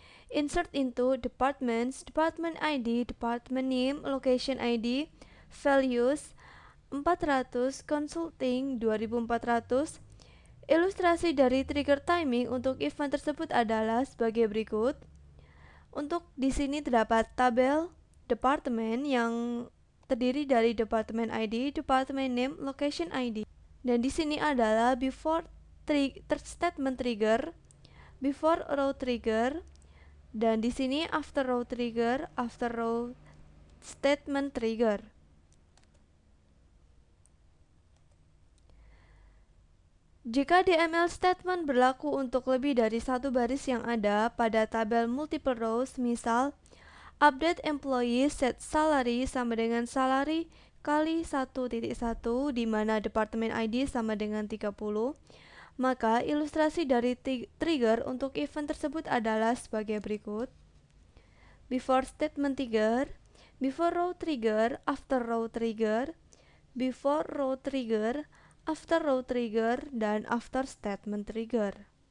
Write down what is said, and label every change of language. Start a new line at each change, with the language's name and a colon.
English: Insert into departments, department ID, department name, location ID, values 400, consulting 2400.
Indonesian: Ilustrasi dari trigger timing untuk event tersebut adalah sebagai berikut. Untuk di sini terdapat tabel departemen yang terdiri dari department ID, department name, location ID. Dan di sini adalah before statement trigger, before row trigger, dan di sini after row trigger, after row statement trigger. Jika DML statement berlaku untuk lebih dari satu baris yang ada pada tabel multiple rows, misal update employee set salary sama dengan salary kali 1.1 di mana departemen ID sama dengan 30, maka ilustrasi dari trigger untuk event tersebut adalah sebagai berikut.
English: Before statement trigger, before row trigger, after row trigger, before row trigger, after row trigger, dan after statement trigger.